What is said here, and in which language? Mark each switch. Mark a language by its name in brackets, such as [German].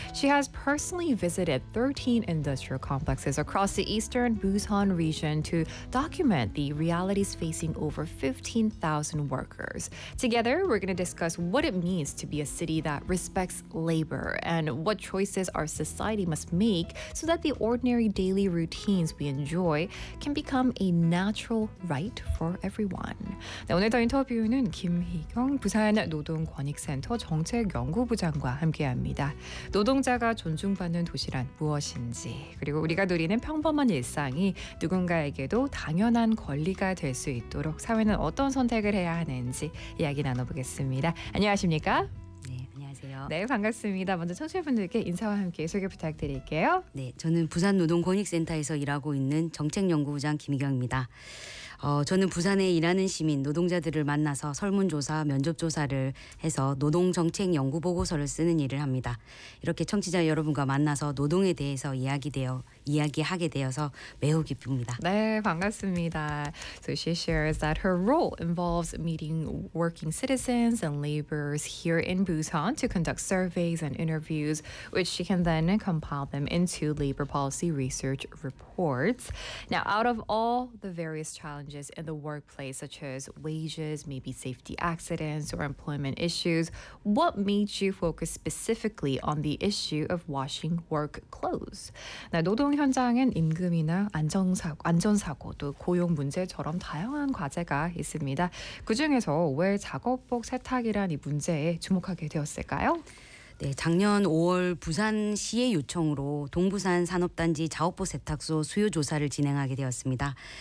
[English] She has personally visited 13 industrial complexes across the eastern Busan region to document the realities facing over 15,000 workers. Together, we're going to discuss what it means to be a city that respects labor and what choices our society must make so that the ordinary daily routines we enjoy can become a natural right for everyone. [Korean] 네, 오늘 더 인터뷰는 김희경 부산 노동권익센터 정책연구부장과 함께합니다. 노동자가 존중받는 도시란 무엇인지, 그리고 우리가 누리는 평범한 일상이 누군가에게도 당연한 권리가 될 수 있도록 사회는 어떤 선택을 해야 하는지 이야기 나눠보겠습니다. 안녕하십니까? 네, 반갑습니다. 먼저 청취자분들께 인사와 함께 소개 부탁드릴게요. 네, 저는 부산노동권익센터에서 일하고 있는 정책연구부장 김희경입니다. 저는 부산에 일하는 시민, 노동자들을 만나서 설문조사, 면접조사를 해서 노동정책연구보고서를 쓰는 일을 합니다. 이렇게 청취자 여러분과 만나서 노동에 대해서 이야기하게 되어서 매우 기쁩니다. 네, 반갑습니다. [English] So she shares that her role involves meeting working citizens and laborers here in Busan to conduct surveys and interviews, which she can then compile them into labor policy research reports. Now, out of all the various challenges in the workplace, such as wages, maybe safety accidents or employment issues, what made you focus specifically on the issue of washing work clothes? [Korean] 나 노동 현장엔 임금이나 안전사고 또 고용 문제처럼 다양한 과제가 있습니다. 그중에서 왜 작업복 세탁이란 이 문제에 주목하게 되었을까요? 네, 작년 5월 부산시의 요청으로 동부산 산업단지 작업복 세탁소 수요 조사를 진행하게 되었습니다.